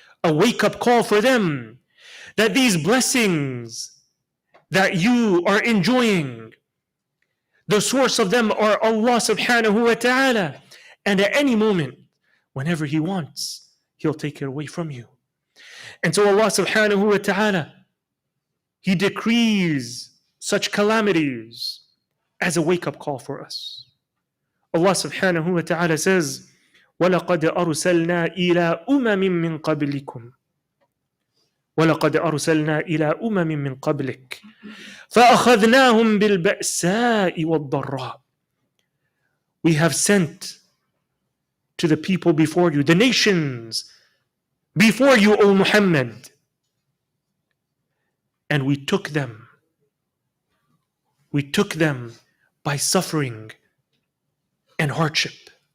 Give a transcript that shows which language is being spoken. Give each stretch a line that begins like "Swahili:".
English: A wake-up call for them that these blessings that you are enjoying, the source of them are Allah subhanahu wa ta'ala. And at any moment, whenever He wants, He'll take it away from you. And so Allah subhanahu wa ta'ala, He decrees such calamities as a wake-up call for us. Allah subhanahu wa ta'ala says,
Arabic: وَلَقَدْ أَرْسَلْنَا إِلَىٰ أُمَمٍ مِّن قَبْلِكُمْ وَلَقَدْ أَرْسَلْنَا إِلَىٰ أُمَمٍ مِّن قَبْلِكَ فَأَخَذْنَاهُمْ بِالْبَأْسَاءِ وَالضَّرَّاءِ.
English: We have sent to the people before you, the nations before you, O Muhammad, and we took them by suffering and hardship.